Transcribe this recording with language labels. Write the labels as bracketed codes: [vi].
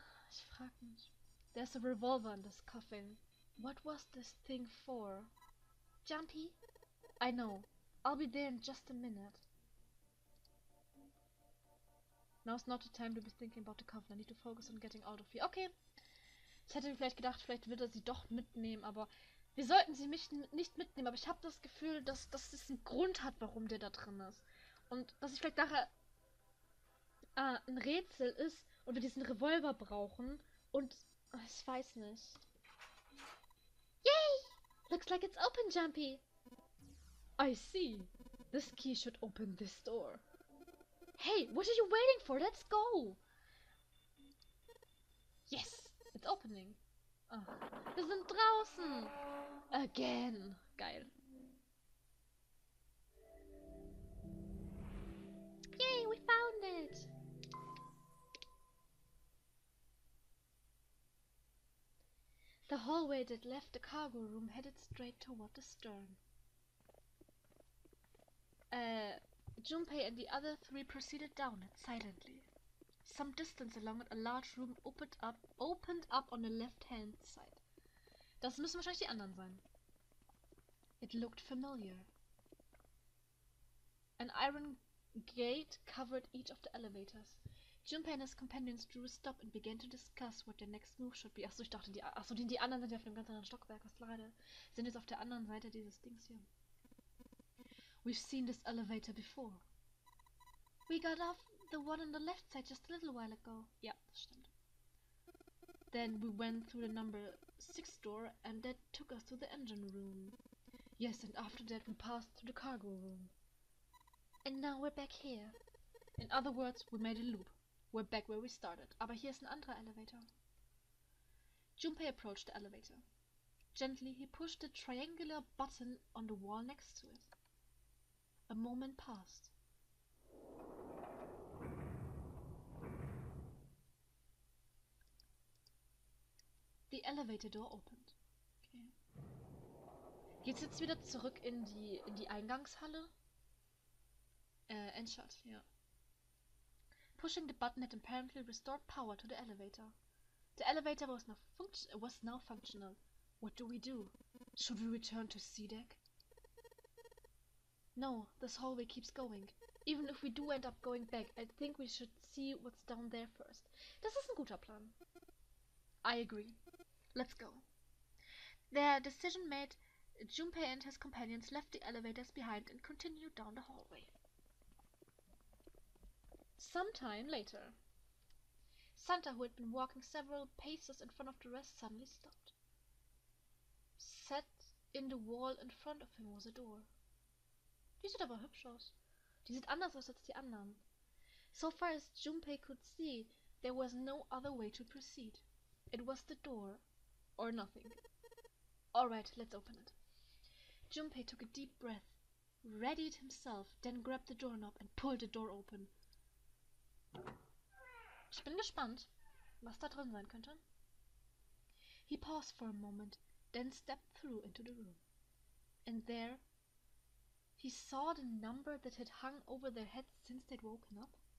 [de] Ich frag mich. [en] There's a revolver in this coffin. What was this thing for? Junpei? I know. I'll be there in just a minute. Now's not the time to be thinking about the covenant. I need to focus on getting out of here. Okay. [de] Ich hätte vielleicht gedacht, vielleicht wird er sie doch mitnehmen, aber wir sollten sie nicht mitnehmen. Aber ich habe das Gefühl, dass es einen Grund hat, warum der da drin ist. Und dass ich vielleicht nachher ein Rätsel ist und wir diesen Revolver brauchen. Und ich weiß nicht. Yay! [en] Looks like it's open, Jumpy. I see. This key should open this door. Hey, what are you waiting for? Let's go! Yes, it's opening. [de] Ah, wir sind draußen. Again. Geil. [en] Yay, we found it! The hallway that left the cargo room headed straight toward the stern. Junpei and the other three proceeded down it silently. Some distance along it, a large room opened up on the left-hand side. [de] Das müssen wahrscheinlich die anderen sein. [en] It looked familiar. An iron gate covered each of the elevators. Junpei and his companions drew a stop and began to discuss what their next move should be. [de] Achso, ich dachte, die anderen sind ja auf einem ganz anderen Stockwerk. Was leider sind jetzt auf der anderen Seite dieses Dings hier. [en] We've seen this elevator before. We got off the one on the left side just a little while ago. [de] Ja, das stimmt. [en] Then we went through the number 6 door and that took us to the engine room. Yes, and after that we passed through the cargo room. And now we're back here. In other words, we made a loop. We're back where we started. [de] Aber hier ist ein anderer Elevator. [en] Junpei approached the elevator. Gently, he pushed the triangular button on the wall next to it. A moment passed. The elevator door opened. Okay. [de] Geht's jetzt wieder zurück in die Eingangshalle? Endshot, ja. [en] Pushing the button had apparently restored power to the elevator. The elevator was now functional. What do we do? Should we return to C deck? No, this hallway keeps going. Even if we do end up going back, I think we should see what's down there first. [de] Das ist ein guter Plan. [en] I agree. Let's go. Their decision made, Junpei and his companions left the elevators behind and continued down the hallway. Some time later, Santa, who had been walking several paces in front of the rest, suddenly stopped. Set in the wall in front of him was a door. [de] Die sieht aber hübsch aus. Die sieht anders aus als die anderen. [en] So far as Junpei could see, there was no other way to proceed. It was the door, or nothing. Alright, let's open it. Junpei took a deep breath, readied himself, then grabbed the doorknob and pulled the door open. [de] Ich bin gespannt, was da drin sein könnte. [en] He paused for a moment, then stepped through into the room. And there, he saw the number that had hung over their heads since they'd woken up.